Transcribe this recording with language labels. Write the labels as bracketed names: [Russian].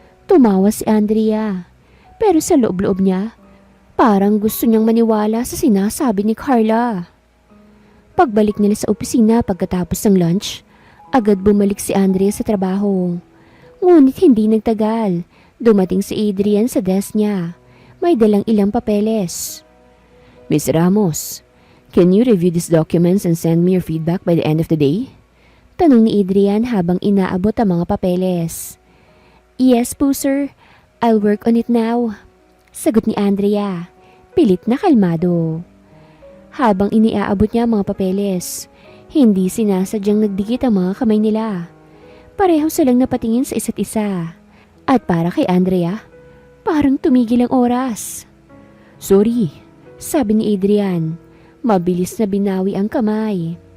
[Filipino] Tumawa si Andrea. Pero sa loob-loob niya, parang gusto niyang maniwala sa sinasabi ni Carla. Pagbalik nila sa opisina pagkatapos ng lunch, agad bumalik si Andrea sa trabaho. Ngunit hindi nagtagal, dumating si Adrian sa desk niya. May dalang ilang papeles. [English] Miss Ramos, can you review these documents and send me your feedback by the end of the day? [Filipino] Tanong ni Adrian habang inaabot ang mga papeles. [English] Yes po sir, I'll work on it now. [Filipino] Sagot ni Andrea, pilit na kalmado. Habang iniaabot niya ang mga papeles, hindi sinasadyang nagdikit ang mga kamay nila. Pareho silang napatingin sa isa't isa. At para kay Andrea, parang tumigil ang oras. Sorry, sabi ni Adrian. Mabilis na binawi ang kamay.